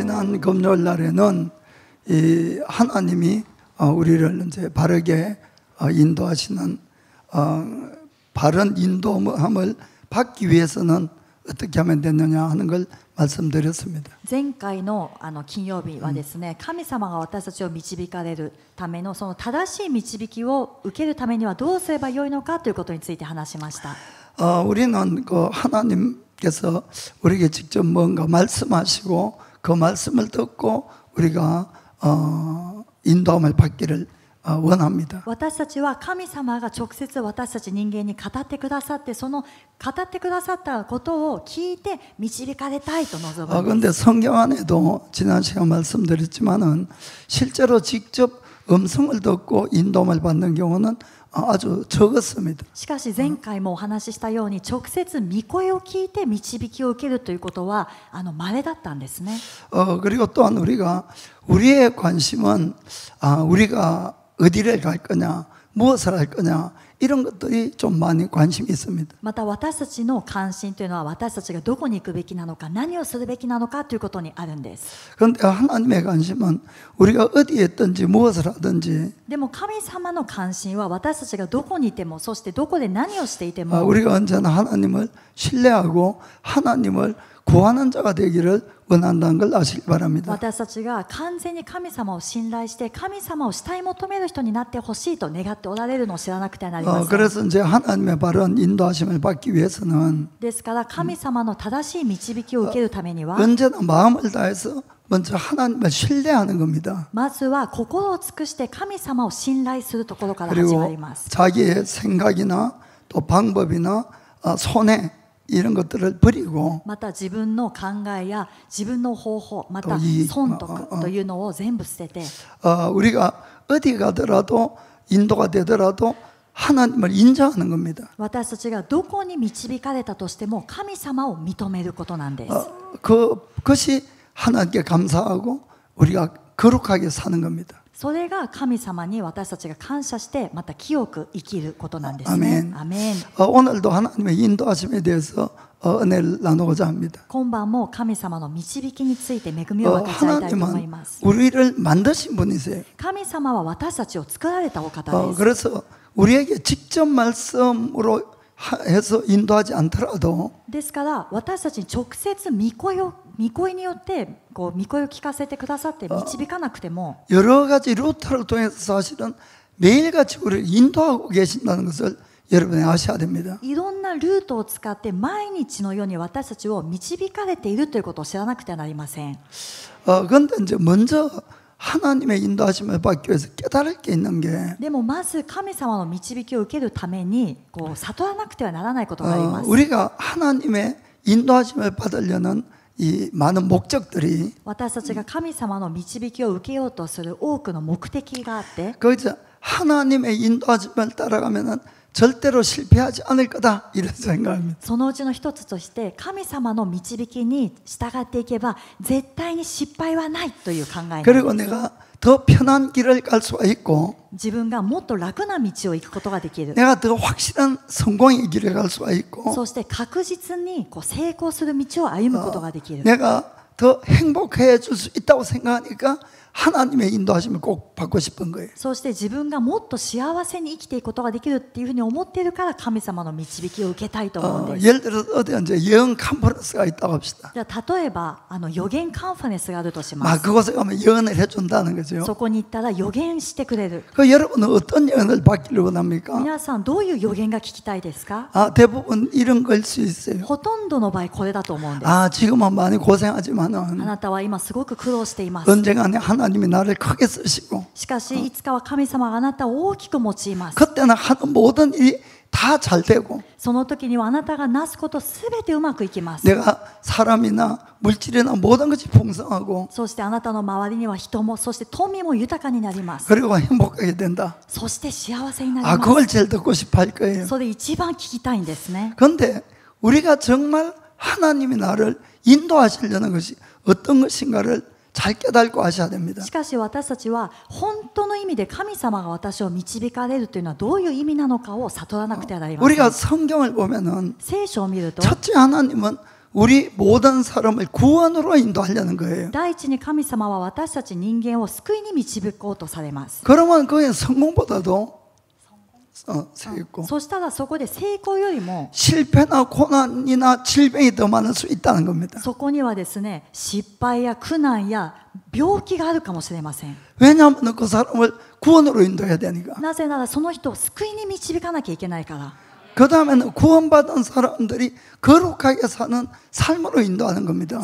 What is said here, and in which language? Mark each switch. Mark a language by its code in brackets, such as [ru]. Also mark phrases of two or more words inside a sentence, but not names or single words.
[ko] 이번 금요일 날에는 이 하나님이 우리를 이제 바르게 인도하시는 바른 인도함을 받기 위해서는 어떻게 하면 되느냐 하는 걸 말씀드렸습니다. [ja] 前回の金曜日はですね、神様が私たちを導かれるためのその正しい導きを受けるためにはどうすればよいのかということについて話しました。 [ko] 우리는 그 하나님께서 우리에게 직접 뭔가 말씀하시고 그 말씀을 듣고 우리가 인도함을 받기를 원합니다. [ja] 私たちは神様が直接私たち人間に語ってくださって、その語ってくださったことを聞いて導かれたいと望む。 [ko] 그런데 성경 안에도 지난 시간 말씀드렸지만은 실제로 직접 음성을 듣고 인도함을 받는 경우는 아주 적었습니다. [ja] しかし前回もお話ししたように直接御声を聞いて導きを受けるということは稀だったんですね。 [ko] 그리고 또한 우리의 관심은 우리가 어디를 갈 거냐, 무엇을 할 거냐 이런 것들이 좀 많이 관심이 있습니다. [ja] また私たちの関心というのは私たちがどこに行くべきなのか、何をするべきなのかということにあるんです。 [ko] 그런데 하나님의 관심은 우리가 어디에 있든지 무엇을 하든지 [ja] でも神様の関心は私たちがどこにいても、そしてどこで何をしていても [ko] 우리가 언제나 하나님을 신뢰하고 하나님을 구하는 자가 되기를 원한다는 걸 아시기 바랍니다. [ja] 私たちが完全に神様を信頼して神様を慕い求める人になってほしいと願っておられるのを知らなくてはなりません。 [ko] 그래서 이제 하나님의 바른 인도하심을 받기 위해서는 [ja] ですから神様の正しい導きを受けるためには [ko] 언제나 마음을 다해서 먼저 하나님을 신뢰하는 겁니다. [ja] まずは心を尽くして神様を信頼するところから始まり [ko] 그리고 [ja] ます。 [ko] 자기의 생각이나 또 방법이나 손해 이런 것들을 버리고 [ja] また自分の考えや自分の方法、またいい損得というのを全部捨てて、 [ko] 우리가 어디 가더라도 인도가 되더라도 하나님을 인정하는 겁니다. [ja] 私たちがどこに導かれたとしても神様を認めることなんです。 [ko] 그것이 하나님께 감사하고 우리가 거룩하게 사는 겁니다. [ja] それが神様に私たちが感謝してまた清く生きることなんですね。アメン。 [ko] 오늘도 하나님의 인도하심에 대해서 은혜를 나누고자 합니다. [ja] 今晩も神様の導きについて恵みを分かち合いたいと思います。 [ko] 우리를 만드신 분이세요. [ja] 神様は私たちを作られたお方です。 [ko] 그래서 우리에게 직접 말씀으로 해서 인도하지 않더라도 [ja] ですから私たちに直接御声によって御声を聞かせてくださって導かなくても [ko] 여러 가지 루트를 통해서 사실은 매일같이 우리를 인도하고 계신다는 것을 여러분이 아셔야 됩니다. [ja] いろんなルートを使って毎日のように私たちを導かれているということを知らなくてはなりません。 [ko] 그런데 이제 먼저 하나님의 인도하심을 받기 위해서 깨달을 게 있는 게 [ja] でもまず神様の導きを受けるために悟らなくてはならないことがあります。 [ko] 우리가 하나님의 인도하심을 받으려는 이 많은 목적들이 [ja] 私たちが神様の導きを受けようとする多くの目的があって、 [ko] 거기서 하나님의 인도하심을 따라가면은 절대로 실패하지 않을 거다 이런 생각입니다. [ja] そのうちの一つとして神様の導きに従っていけば絶対に失敗はないという考えなんです。 [ko] 그리고 내가 더 편한 길을 갈 수가 있고 [ja] 自分がもっと楽な道を行くことができる。 [ko] 내가 더 확실한 성공의 길을 갈 수가 있고 [ja] そして確実に成功する道を歩むことができる。 [ko] 내가 더 행복해 줄 수 있다고 생각하니까 하나님의 인도하심을 꼭 받고 싶은 거예요. [ja] そして自分がもっと幸せに生きていくことができるっていうふうに思っているから神様の導きを受けたいと思うんです。 [ko] 예를 들어서 어디 이제 예언 컨퍼런스가 있다고 합시다. [ja] じゃあ例えば予言カンファレンスがあるとします。 [ko] 그곳에 가면 예언을 해준다는 거죠. [ja] そこに行ったら予言してくれる。 [ko] 여러분은 어떤 예언을 받기를 원합니까? [ja] 皆さんどういう予言が聞きたいですか？ [ko] 대부분 이런 거일 수 있어요. [ja] ほとんどの場合これだと思うんです。 [ko] 지금은 많이 [ja] あ [ko] 고생하지만은 [ja] なたは今すごく苦労しています。 [ko] 언젠가 하나님이 나를 크게 쓰시고 [ja] しかしいつかは神様があなたを大きく用います。 [ko] 그때는 하는 모든 일이 다 잘 되고 [ja] その時にはあなたがなすことすべてうまくいきます。 [ko] 내가 사람이나 물질이나 모든 것이 풍성하고 [ja] そしてあなたの周りには人もそして富も豊かになります。 [ko] 그리고 행복하게 된다. [ja] そして幸せになります。 [ko] 그걸 제일 듣고 싶어 할 거예요. [ja] それ一番聞きたいんですね。 [ko] 그런데 우리가 정말 하나님이 나를 인도하시려는 것이 어떤 것인가를 잘 깨닫고 하셔야 됩니다. [ja] しかし私たちは本当の意味で神様が私を導かれるというのはどういう意味なのかを悟らなくてはなりません。 [ko] 우리가 성경을 보면은 [ja] 聖書を見ると [ko] 첫째 하나님은 우리 모든 사람을 구원으로 인도하려는 거예요. [ja] 第一に神様は私たち人間を救いに導こうとされます。 [ko] 그러면 그의 성공보다도 세고 [ja] そしたらそこで成功よりも [ko] 실패나 고난이나 질병이 더 많을 수 있다는 겁니다. [ja] そこにはですね、失敗や苦難や病気があるかもしれません。 [ko] 왜냐하면 그 사람을 구원으로 인도해야 되니까. [ja] なぜならその人を救いに導かなきゃいけないから。 [ko] 그 다음에는 구원받은 사람들이 거룩하게 사는 삶으로 인도하는 겁니다.